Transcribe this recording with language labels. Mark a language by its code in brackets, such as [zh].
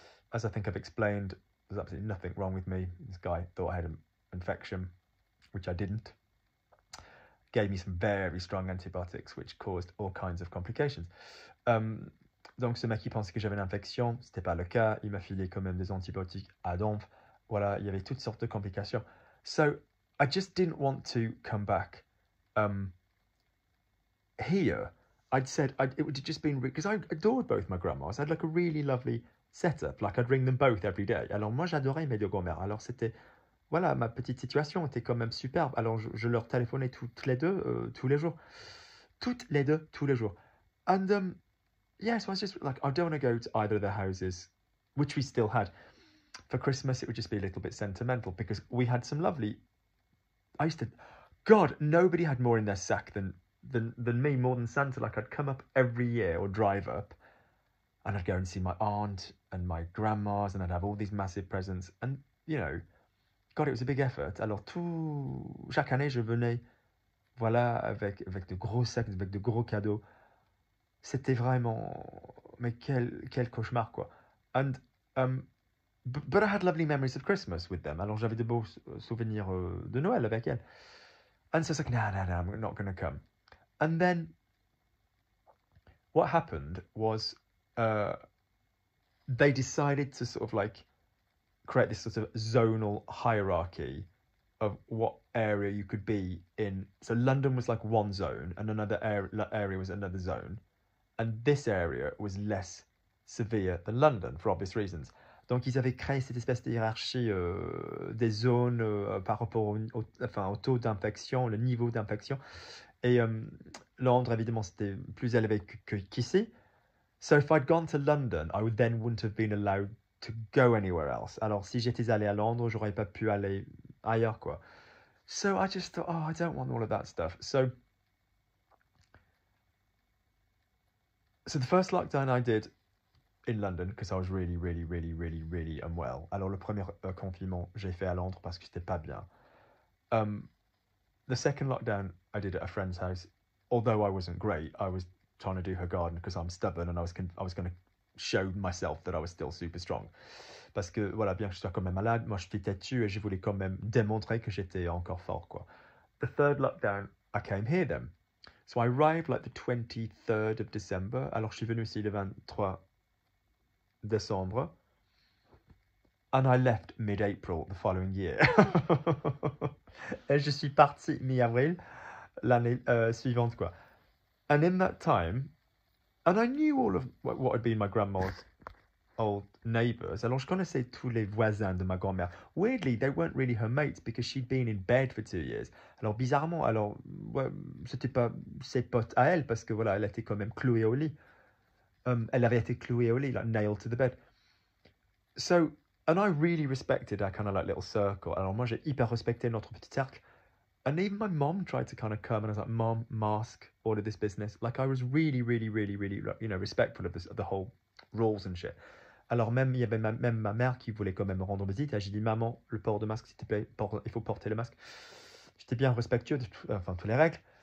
[en] As I think I've explained, there's absolutely nothing wrong with me. This guy thought I had an infection, which I didn't. gave me some very strong antibiotics, which caused all kinds of complications. [fr] Donc ce mec qui pensait que j'avais l'infection, c'était pas le cas. Il m'a filé quand même des antibiotiques à donf. Voilà, il y avait toutes sortes de complications. [en] So I just didn't want to come back. Here, it would have just been because I adored both my grandmas. I had like a really lovely setup. Like I'd ring them both every day. [fr] Alors moi j'adorais mes deux grand-mères. Alors c'était voilà, ma petite situation était quand même superbe. Alors je leur téléphonais toutes les deux tous les jours. Toutes les deux tous les jours. [en] And yeah, so I was just like, I don't want to go to either of their houses, which we still had. For Christmas, it would just be a little bit sentimental because we had some lovely. I used to, God, nobody had more in their sack than me, more than Santa. Like I'd come up every year or drive up, and I'd go and see my aunt and my grandmas, and I'd have all these massive presents. And you know, God, it was a big effort. [fr] Alors chaque année, je venais, voilà, avec de gros sacs, avec de gros cadeaux. C'était vraiment, mais quel cauchemar quoi. [en] And but I had lovely memories of Christmas with them. [fr] Alors j'avais de beaux souvenirs de Noël avec elles. [en] And so it's like, no, I'm not going to come. And then what happened was they decided to sort of like create this sort of zonal hierarchy of what area you could be in. So London was like one zone and another area was another zone. And this area was less severe than London for obvious reasons. [fr] Donc ils avaient créé cette espèce de hiérarchie des zones par rapport au taux d'infection, le niveau d'infection. Et Londres, évidemment, c'était plus élevé qu'ici. [en] So if I'd gone to London, I then wouldn't have been allowed to go anywhere else. [fr] Alors si j'étais allé à Londres, j'aurais pas pu aller ailleurs, quoi. [en] So I just thought, oh, I don't want all of that stuff. So the first lockdown I did in London, because I was really, really, really, really, really unwell. [fr] Alors le premier confinement, j'ai fait à Londres parce que j'étais pas bien. [en] The second lockdown I did at a friend's house. Although I wasn't great, I was trying to do her garden because I'm stubborn and I was going to show myself that I was still super strong. [fr] Parce que voilà, bien que je sois quand même malade, moi je suis têtu et je voulais quand même démontrer que j'étais encore fort, quoi. [en] The third lockdown, I came here then. So I arrived like the 23rd of December. [fr] Alors je suis venu ici le 23 décembre. [en] And I left mid-April the following year. [fr] Et je suis parti mi-avril l'année suivante, quoi. [en] And in that time, and I knew all of what had been my grandma's old neighbours. [fr] Alors je connaissais tous les voisins de ma grand-mère. [en] Weirdly, they weren't really her mates because she'd been in bed for 2 years. [fr] Alors bizarrement, ouais, c'était pas ses potes à elle parce que voilà, elle était quand même clouée au lit. Elle avait été clouée au lit, [en] like nailed to the bed. So, and I really respected our kind of like little circle. [fr] Alors moi, j'ai hyper respecté notre petit cercle. [en] And even my mom tried to kind of come and I was like, Mom, mask, all of this business. Like I was really, really, really, really, you know, respectful of the whole rules and shit. [fr] Alors même, il y avait même ma mère qui voulait quand même me rendre visite. Et j'ai dit, maman, le port de masque, s'il te plaît, il faut porter le masque. J'étais bien respectueux de toutes les règles.